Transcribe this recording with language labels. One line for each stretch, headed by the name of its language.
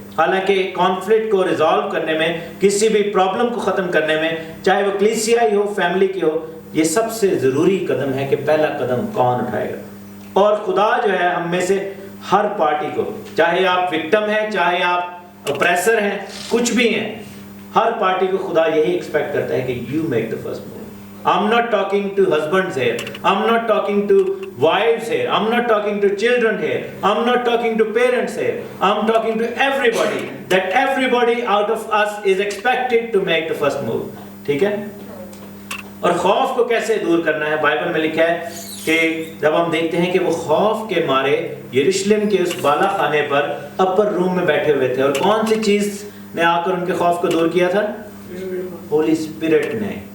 Urdu: حالانکہ کانفلکٹ کو ریزالو کرنے میں, کسی بھی پرابلم کو ختم کرنے میں, چاہے وہ کلیسیائی ہو, فیملی کی ہو, یہ سب سے ضروری قدم ہے کہ پہلا قدم کون اٹھائے گا. اور خدا جو ہے ہم میں سے ہر پارٹی کو, چاہے آپ وکٹم ہیں, چاہے آپ اپریسر ہیں, کچھ بھی ہیں, ہر پارٹی کو خدا یہی ایکسپیکٹ کرتا ہے کہ
English: you make the first move. I'm not talking to husbands here. I'm not talking to wives here. I'm not talking to children here. I'm not talking to parents here. I'm talking to everybody. That everybody out of us is expected to make the first move.
Urdu: ٹھیک ہے. اور خوف کو کیسے دور کرنا ہے؟ Bible میں لکھا ہے کہ جب ہم دیکھتے ہیں کہ وہ خوف کے مارے یروشلم کے اس بالا خانے پر اپر روم میں بیٹھے ہوئے تھے, اور کون سی چیز نے آ کر ان کے خوف کو دور کیا تھا؟ ہولی اسپرٹ نے.